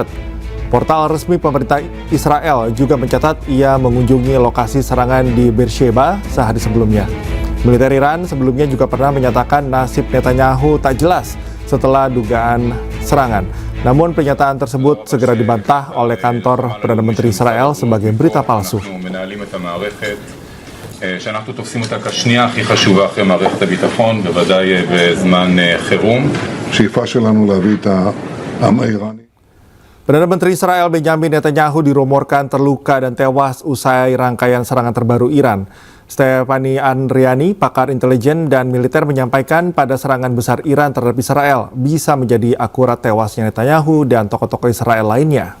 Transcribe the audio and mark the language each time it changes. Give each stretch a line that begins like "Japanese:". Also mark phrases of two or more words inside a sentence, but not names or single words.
Indonesian: Portal resmi pemerintah Israel juga mencatat ia mengunjungi lokasi serangan di Beersheba sehari sebelumnya. Militer Iran sebelumnya juga pernah menyatakan nasib Netanyahu tak jelas setelah dugaan serangan. Namun pernyataan tersebut segera dibantah oleh kantor Perdana Menteri Israel sebagai berita palsu.
Hebrew: שאנחנו תופסים אותה כשנייה הכי חשובה אחרי מערכת הביטחון, בוודאי בזמן חירום. השאיפה שלנו להביא את העם האיראני.
Indonesian: Perdana Menteri Israel Benjamin Netanyahu dirumorkan terluka dan tewas usai rangkaian serangan terbaru Iran. Stephanie Andriani, pakar intelijen dan militer menyampaikan pada serangan besar Iran terhadap Israel bisa menjadi akurat tewasnya Netanyahu dan tokoh-tokoh Israel lainnya.